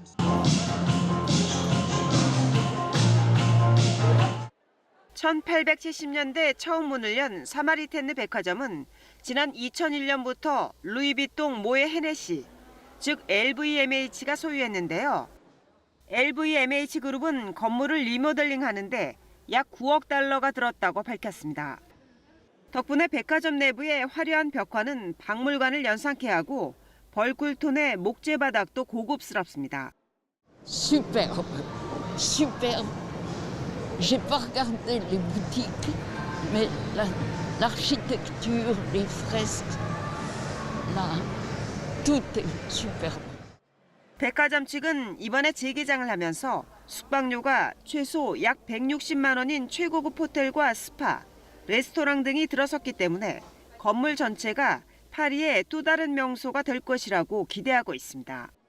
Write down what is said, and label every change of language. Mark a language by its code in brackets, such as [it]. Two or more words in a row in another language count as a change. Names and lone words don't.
[ko] (1870년대) 처음 문을 연 사마리테느 백화점은 지난 2001년부터 루이비통 모에 헤네시, 즉 LVMH가 소유했는데요. LVMH그룹은 건물을 리모델링하는데 약 9억 달러가 들었다고 밝혔습니다. 덕분에 백화점 내부의 화려한 벽화는 박물관을 연상케 하고 벌꿀톤의 목재 바닥도 고급스럽습니다. [fr] Superbe, superbe. J'ai pas regardé les boutiques, mais l'architecture, les fresques, là, tout est superbe. [ko] 백화점 측은 이번에 재개장을 하면서 숙박료가 최소 약 160만 원인 최고급 호텔과 스파, 레스토랑 등이 들어섰기 때문에 건물 전체가 파리의 또 다른 명소가 될 것이라고 기대하고 있습니다.